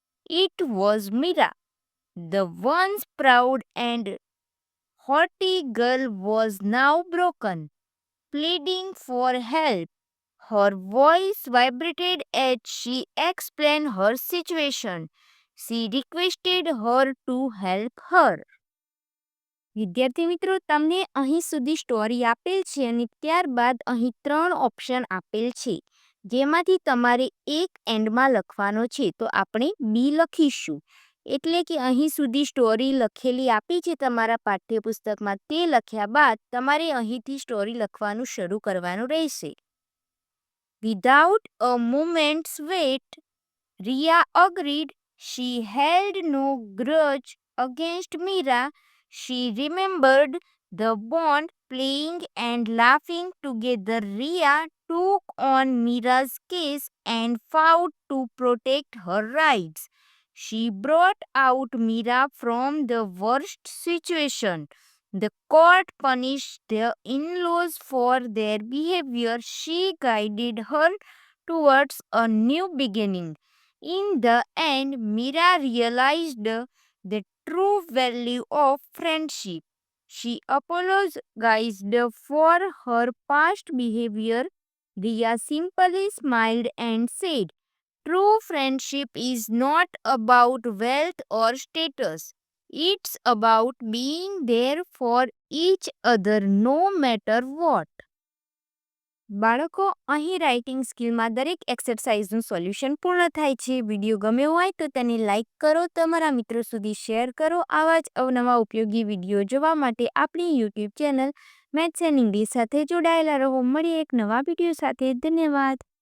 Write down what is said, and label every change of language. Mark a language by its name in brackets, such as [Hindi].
[English] It was Mira. The once proud and haughty girl was now broken, pleading for help. Her voice vibrated as she explained her situation. She requested her to help her. [Gujarati] વિદ્યાર્થી મિત્રો, તમને અહીં સુધી story આપેલ છે અને ત્યારબાદ અહીં 3 ઓપ્શન આપેલ છે, જેમાંથી તમારે એક એન્ડમાં લખવાનો છે. તો આપણે બી લખીશું. એટલે કે અહીં સુધી સ્ટોરી લખેલી આપી છે તમારા પાઠ્યપુસ્તકમાં, તે લખ્યા બાદ તમારે અહીંથી સ્ટોરી લખવાનું શરૂ કરવાનું રહેશે. [English] Without a moments wait, Ria agreed. She held no grudge against Mira. She remembered the bond, playing and laughing together. Ria took on Mira's case and fought to protect her rights. She brought out Mira from the worst situation. The court punished the in-laws for their behavior. She guided her towards a new beginning. In the end, Mira realized the true value of friendship. She apologized for her past behavior. Ria simply smiled and said, "True friendship is not about wealth or status. It's about being there for each other no matter what." [Gujarati] બાળકો, અહીં writing સ્કિલમાં દરેક એક્સરસાઇઝનું solution પૂર્ણ થાય છે. Video ગમ્યો હોય તો તેને લાઇક કરો, તમારા મિત્રો સુધી શેર કરો. આવા જ અવનવા ઉપયોગી વિડીયો જોવા માટે આપણી YouTube channel maths and English સાથે જોડાયેલા રહો. મળીએ એક નવા વિડીયો સાથે. ધન્યવાદ.